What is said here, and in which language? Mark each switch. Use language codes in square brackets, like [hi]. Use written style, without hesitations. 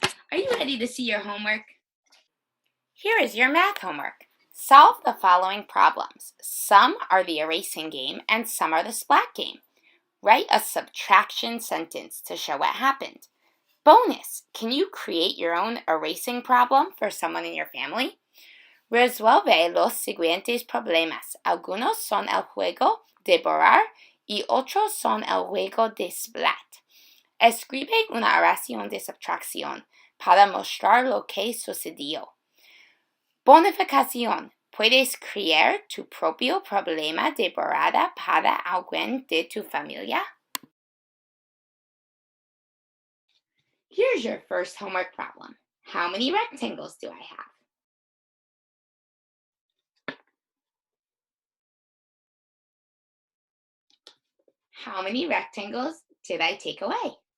[en] Are you ready to see your homework? Here is your math homework. Solve the following problems. Some are the erasing game and some are the splat game. Write a subtraction sentence to show what happened. Bonus, can you create your own erasing problem for someone in your family? [es] Resuelve los siguientes problemas. Algunos son el juego de borrar y otros son el juego de splat. Escribe una oración de subtracción para mostrar lo que sucedió. Bonificación. Puedes crear tu propio problema de borrada para alguien de tu familia. [en] Here's your first homework problem. How many rectangles do I have? How many rectangles did I take away?